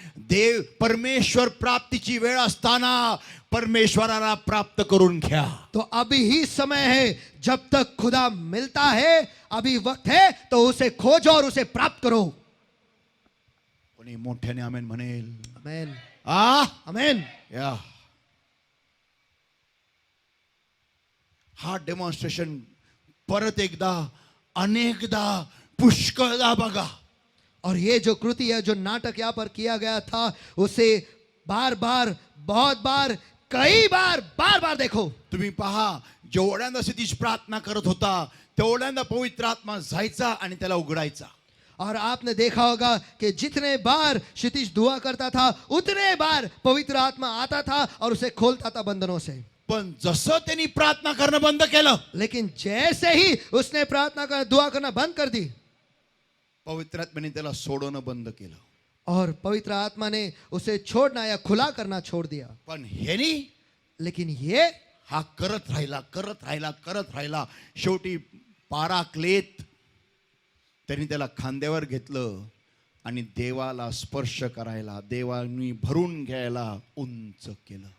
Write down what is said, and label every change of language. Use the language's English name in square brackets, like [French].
[Marathi] देव परमेश्वर प्राप्तीची वेळ असताना परमेश्वराला प्राप्त करून घ्या. [Hindi] तो अभी ही समय है. जब तक खुदा मिलता है अभी वक्त है तो उसे खोजो और उसे प्राप्त करो. [Marathi] कोणी मोठ्याने आमेन म्हणेल. आमेन. आमेन. आमेन. या हा डेमॉन्स्ट्रेशन परत एकदा अनेकदा पुष्कळदा बघा. [Hindi] और ये जो कृति है, जो नाटक यहाँ पर किया गया था, उसे बार बार, बहुत बार, कई बार, बार बार देखो. [Marathi] तुम्ही पहा, जेवढ्यांदा क्षितिज प्रार्थना करत होता तेवढ्यांदा पवित्र आत्मा जायचा आणि त्याला उघडायचा. [Hindi] और आपने देखा होगा कि जितने बार क्षितिज दुआ करता था, उतने बार पवित्र आत्मा आता था और उसे खोलता था बंधनों से. [Marathi] पण जसं त्यांनी प्रार्थना करणं बंद केलं, [Hindi] लेकिन जैसे ही उसने प्रार्थना कर दुआ करना बंद कर दी, [Marathi] पवित्र आत्म्याने त्याला सोडवणं बंद केलं. [Hindi] और पवित्र आत्मा ने उसे छोड़ना या खुला करना छोड़ दिया. [Marathi] पण ह्यानी [Hindi] लेकिन ये [Marathi] हा करत राहिला. शेवटी पाराक्लेत त्यांनी त्याला खांद्यावर घेतलं आणि देवाला स्पर्श करायला, देवानी भरून घ्यायला उंच केलं.